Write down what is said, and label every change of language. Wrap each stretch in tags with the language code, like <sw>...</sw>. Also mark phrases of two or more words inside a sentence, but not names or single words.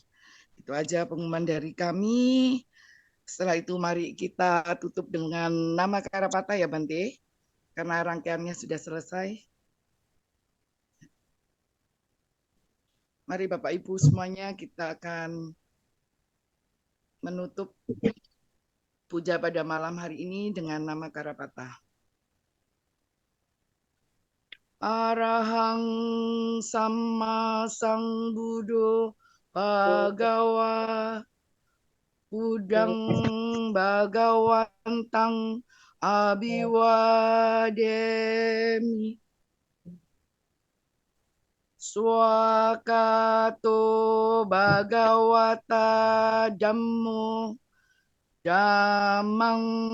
<id>Itu aja pengumuman dari kami. Setelah itu mari kita tutup dengan nama Karapata ya Bante, karena rangkaiannya sudah selesai. Mari Bapak Ibu semuanya kita akan menutup puja pada malam hari ini dengan nama Karapata.</id> <pi>Arahang Sama Sambuddho Bhagawa Udang Bhagawantang Abiwademi Swakato Bhagawata Dhammo Dhammang</pi>